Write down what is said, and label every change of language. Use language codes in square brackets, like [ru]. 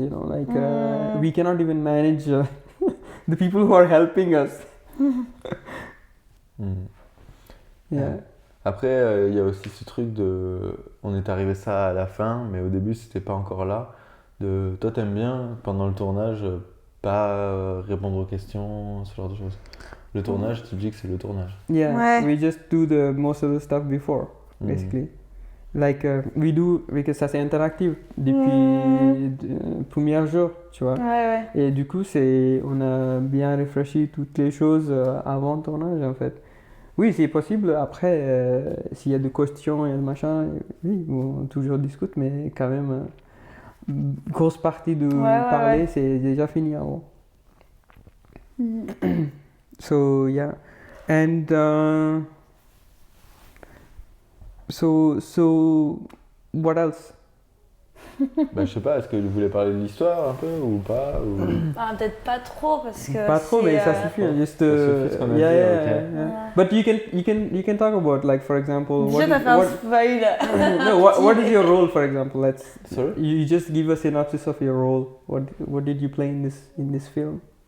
[en] You know, like we cannot even manage the people who are helping us. Yeah. [fr] Après, il y a aussi ce truc de, on est arrivé ça à la fin, mais au début c'était pas encore là. De, toi t'aimes bien pendant le tournage pas répondre aux questions, ce genre de choses. Le tournage, tu dis que c'est le tournage. [en] Yeah, [fr] Ouais. [en] we just do the most of the stuff before, basically. Like we do, because [fr] ça c'est interactif depuis le premier jour, tu vois. Ouais. Et du coup, on a bien réfléchi toutes les choses avant le tournage en fait. Oui, c'est possible. Après, s'il y a des questions et machin, oui, on toujours discute, mais quand même, grosse partie de parler, c'est déjà fini avant. [en] So yeah, and so what else? [fr] Bah, je sais pas, est-ce que vous voulez parler de l'histoire un peu ou pas ou... Ah, peut-être pas trop parce que. Pas trop, mais ça suffit. Juste, Ça suffit ce qu'on a dit, [en] yeah. [fr] Ouais. [en] But you can talk about, like, for example, [fr] Déjà, t'as fait un spoil. [en] no, what is your role, for example? Sorry? You just give a synopsis of your role. What did you play in this film?